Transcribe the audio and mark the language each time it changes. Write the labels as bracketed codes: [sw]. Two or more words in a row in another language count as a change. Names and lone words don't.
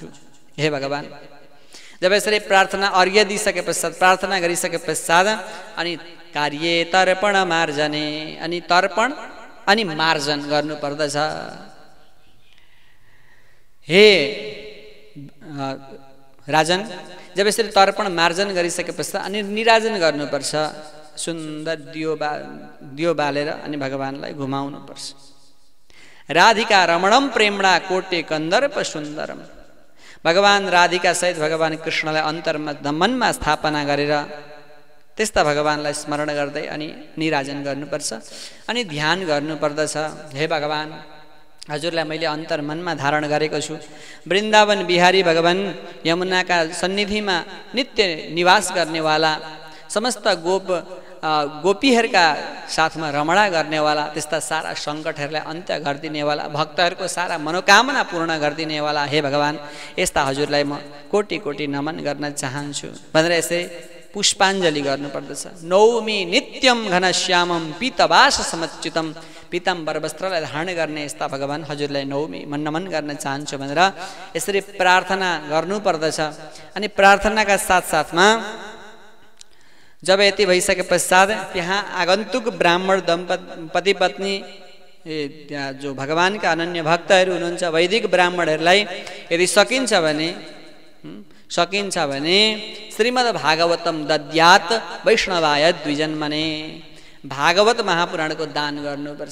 [ne] हे भगवान, जब यसरी प्रार्थना अर्घ्य दिइसके पश्चात, प्रार्थना गरिसके पश्चात अनि कार्य तर्पण मार्जने, अनि तर्पण अनि मार्जन गर्नुपर्दछ। हे राजन, जब यसरी तर्पण मार्जन गरिसके पश्चात अनि निराजन गर्नुपर्छ। सुन्दर दियो बालेर अनि भगवानलाई घुमाउनुपर्छ। [sa] राधिका रमणम प्रेमणा कोटे कन्दर्प सुन्दरम। [ne] भगवान राधिका सहित भगवान कृष्णलाई अन्तरमा मनमा स्थापना गरेर त्यस्ता भगवानलाई स्मरण गर्दै अनि निराजन गर्नुपर्छ अनि ध्यान गर्नुपर्दछ। हे भगवान, हजुरलाई मैले अन्तर्मनमा धारण गरेको छु। वृन्दावन बिहारी भगवान यमुनाका सन्निधिमा नित्य निवास गर्नेवाला, समस्त गोपीहरूका साथमा रमणा गर्नेवाला, त्यस्ता सारा सङ्कटहरूलाई अन्त्य गरिदिनेवाला, भक्तहरूको सारा मनोकामना पूर्ण गरिदिनेवाला हे भगवान, यस्ता हजुरलाई म कोटि कोटि नमन गर्न चाहन्छु भनेर यसै पुष्पाञ्जली गर्नुपर्दछ। [sa] नौमी नित्यम घनश्यामम पीतवास समुचितम। [ne] पीताम्बर वस्त्रलाई धारण गर्ने यस्ता भगवान हजुरलाई नौमी नमन गर्न चाहन्छु भनेर यसरी प्रार्थना गर्नुपर्दछ। अनि प्रार्थनाका साथसाथमा जब यति भइसके पश्चात त्यहाँ आगन्तुक ब्राह्मण पति पत्नी जो भगवानका अनन्य भक्तहरू हुनुहुन्छ, वैदिक ब्राह्मणहरूलाई यदि सकिन्छ भने [sa] श्रीमद् भागवतम दद्यात् वैष्णवाय द्विजन्मने, [ne] भागवत महापुराणको दान गर्नुपर्छ।